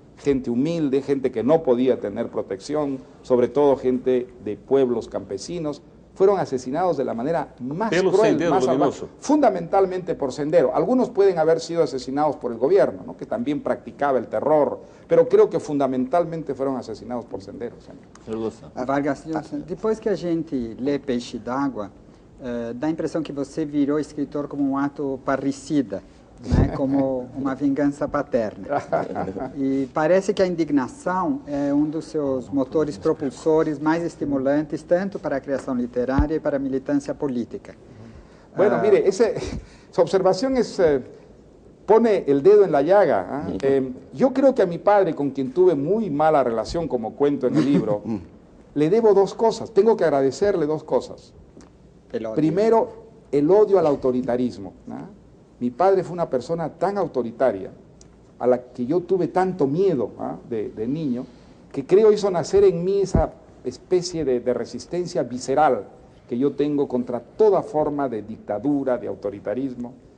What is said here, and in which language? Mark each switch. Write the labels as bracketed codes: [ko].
[es] Gente humilde, gente que no podía tener protección, sobre todo gente de pueblos campesinos, fueron asesinados de la manera más cruel, más salvaje, fundamentalmente por Sendero. Algunos pueden haber sido asesinados por el gobierno, ¿no? Que también practicaba el terror, pero creo que fundamentalmente fueron asesinados por Sendero. [pt] Vargas Llosa, depois que a gente lê Peixe d'Água, dá a impressão que você virou escritor como um ato parricida, né, como uma vingança paterna. E parece que a indignação é um dos seus motores propulsores mais estimulantes, tanto para a criação literária e para a militância política. [es] Bueno, mire, su observación pone el dedo en la llaga. Yo creo que a mi padre, con quien tuve muy mala relación, como cuento en el libro, le debo 2 cosas, tengo que agradecerle 2 cosas. Primero, el odio al autoritarismo, ¿no? Mi padre fue una persona tan autoritaria, a la que yo tuve tanto miedo de niño, que creo hizo nacer en mí esa especie de resistencia visceral que yo tengo contra toda forma de dictadura, de autoritarismo.